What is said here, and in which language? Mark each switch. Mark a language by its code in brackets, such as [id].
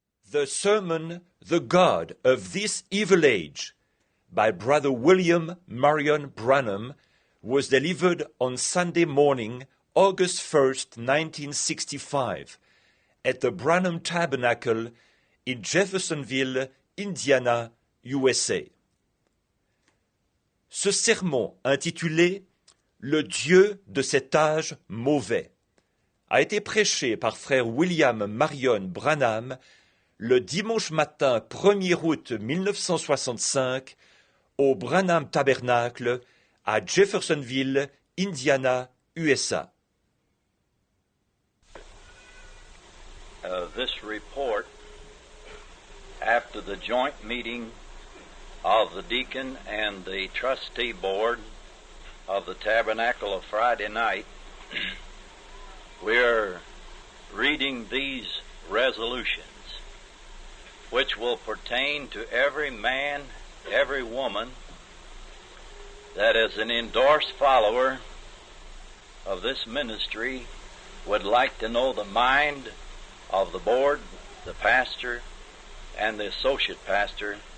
[en] The sermon, The God of This Evil Age, by Brother William Marion Branham, was delivered on Sunday morning, August 1st, 1965, at the Branham Tabernacle in Jeffersonville, Indiana, USA. [fr] Ce sermon, intitulé « Le Dieu de cet âge mauvais », a été prêché par frère William Marion Branham le dimanche matin 1er août 1965 au Branham Tabernacle à Jeffersonville, Indiana, USA. [en] This report, after the joint meeting of the deacon and the trustee board of the tabernacle of Friday night, we're reading these resolutions, which will pertain to every man, every woman that as an endorsed follower of this ministry would like to know the mind of the board, the pastor, and the associate pastor.